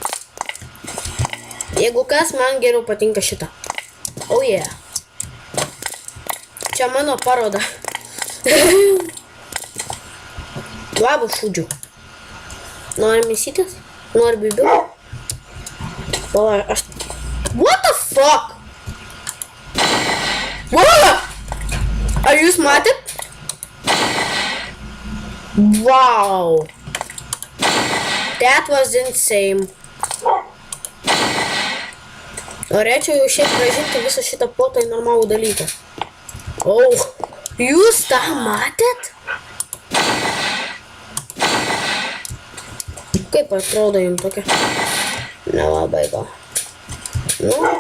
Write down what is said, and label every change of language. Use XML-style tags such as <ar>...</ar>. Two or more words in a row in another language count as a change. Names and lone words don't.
<lt>Jeigu kas, man geriau patinka šitą.</lt> <en>Oh yeah.</en> <lt>Čia mano paroda. Labas šūdžių. Nori mėsytės? Nori bibių? Pala, aš...</lt> <en>What the fuck? What?</en> <lt>Ar jūs matėt?</lt> <en>Wow. That was insane.</en> <lt>Norėčiau jau šiaip grąžinti visą šitą plotą į normalų dalyką. Oh, jūs tą matėt? Kaip atrodo jums tokia? Nelabai gal. Nu.</lt>